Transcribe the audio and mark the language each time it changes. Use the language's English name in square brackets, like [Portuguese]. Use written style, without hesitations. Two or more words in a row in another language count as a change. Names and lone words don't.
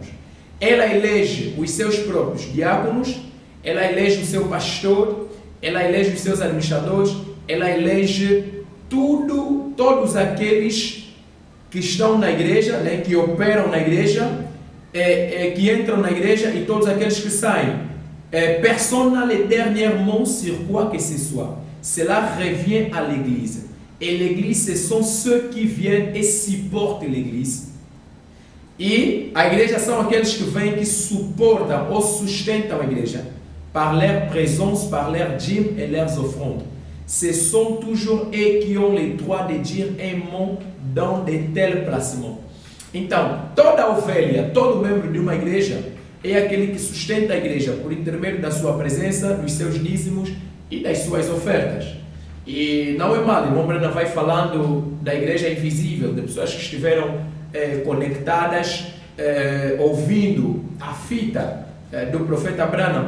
[Portuguese] Ela elege os seus próprios diáconos, ela elege o seu pastor, ela elege os seus administradores, ela elege todos aqueles que estão na igreja, né, que operam na igreja, que entram na igreja, e todos aqueles que saem. [French] Personne n'est dernièrement sur quoi que ce soit. Cela revient à l'église. Et l'église, ce sont ceux qui viennent et supportent l'église. [Portuguese] E a igreja são aqueles que vêm, que suportam ou sustentam a igreja [French] par leur présence, par leur dîme et leurs offrandes. Ce sont toujours eux qui ont le droit de dire un mot dans de tels placements. [Portuguese] Então, toda ovelha, todo membro de uma igreja é aquele que sustenta a igreja por intermédio da sua presença, dos seus dízimos e das suas ofertas. E não é mal, o irmão Branham vai falando da igreja invisível, de pessoas que estiveram conectadas, ouvindo a fita do profeta Branham.